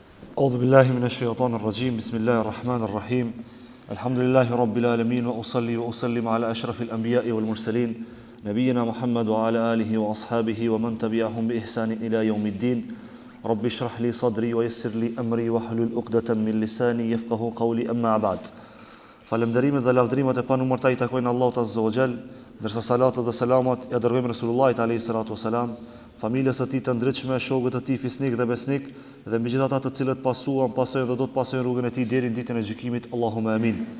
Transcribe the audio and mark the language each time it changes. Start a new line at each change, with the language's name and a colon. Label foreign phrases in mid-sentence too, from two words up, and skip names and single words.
Arabic: أعوذ بالله من الشيطان الرجيم بسم الله الرحمن الرحيم الحمد لله رب العالمين وأصلي وأسلم على أشرف الأنبياء والمرسلين نبينا محمد وعلى آله وأصحابه ومن تبعهم بإحسان إلى يوم الدين رب اشرح لي صدري ويسر لي أمري واحلل عقدة من لساني يفقهوا قولي أما بعد
Albanian: Falënderimet dhe lavdrimet e panumërta i takojnë Allahut
Arabic: عز وجل,
Albanian: ndërsa salatet dhe selamat ja dërgojmë Resulullahit
Arabic: عليه الصلاة والسلام,
Albanian: familjes së tij të ndritshme, shokët e tij fisnik dhe besnik, dhe mbi gjithë ata të cilët pasuan, pasojnë dhe do të pasojnë rrugën e tij deri në ditën e gjykimit.
Arabic: اللهم آمين.